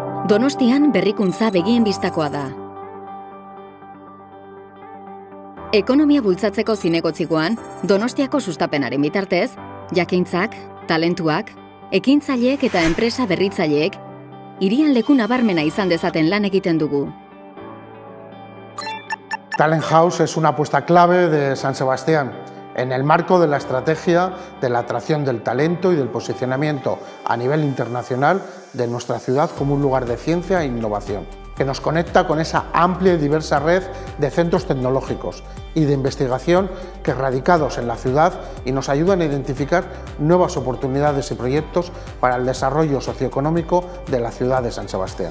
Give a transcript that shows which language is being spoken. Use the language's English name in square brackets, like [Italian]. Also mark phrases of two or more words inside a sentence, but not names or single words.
[Basque] Donostian berrikuntza begien bistakoa da. Ekonomia bultzatzeko zinegotzikoan, Donostiako sustapenaren bitartez, jakintzak, talentuak, ekintzaileek eta enpresa berritzaileek, hirian leku nabarmena izan dezaten lan egiten dugu. [Spanish] Talent House es una apuesta clave de San Sebastián en el marco de la estrategia de la atracción del talento y del posicionamiento a nivel internacional de nuestra ciudad como un lugar de ciencia e innovación, que nos conecta con esa amplia y diversa red de centros tecnológicos y de investigación que radicados en la ciudad y nos ayudan a identificar nuevas oportunidades y proyectos para el desarrollo socioeconómico de la ciudad de San Sebastián.